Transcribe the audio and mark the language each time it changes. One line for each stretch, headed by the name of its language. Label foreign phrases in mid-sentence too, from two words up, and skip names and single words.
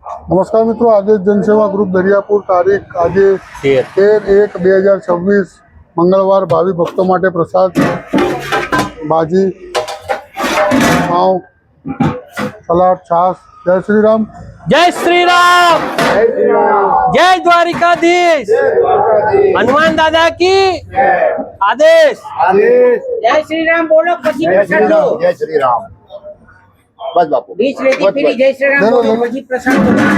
Gujarati: નમસ્કાર મિત્રો, આજે જનસેવા ગ્રુપ દરિયાપુર તારીખ આજે 13/1/2026 મંગળવાર ભાવિ ભક્તો માટે પ્રસાદ ભાજી પાઉં સલાડ છાશ। જય શ્રી રામ,
Hindi: जय श्री राम, जय द्वारिकाधीश, हनुमान दादा की आदेश। जय श्री राम बोलो,
Gujarati: પછી પ્રસાદ લો।
Hindi: जय श्री राम। बस बापू बीच लेती पीली जय श्री राम बोलो,
Gujarati: પછી પ્રસાદ લો।